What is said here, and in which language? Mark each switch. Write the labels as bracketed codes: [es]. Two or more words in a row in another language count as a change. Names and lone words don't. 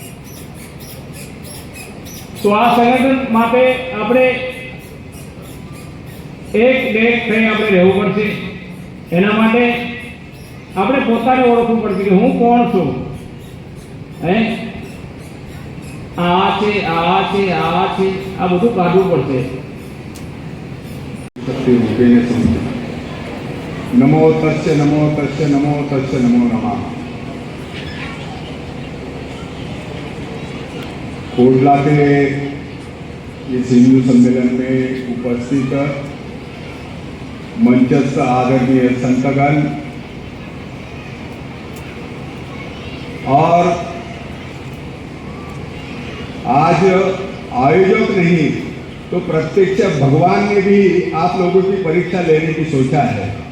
[gu] તો આ સંગઠન માટે આપણે એક દેશ થઈ આપણે રહેવું પડશે. એના માટે આપણે પોતાને ઓળખવું પડશે કે હું કોણ છું. હે આ છે આ છે આ છે આ બધું કાઢવું પડશે. [sa] शक्ति रूपेण संस्थित नमो तस्य नमो तस्य नमो तस्य नमो नमः. [hi] कोटला के इस हिंदू सम्मेलन में उपस्थित मंचस्थ आदरणीय संतगण और आज आयोजक नहीं तो प्रत्यक्ष भगवान ने भी आप लोगों की परीक्षा लेने की सोचा है.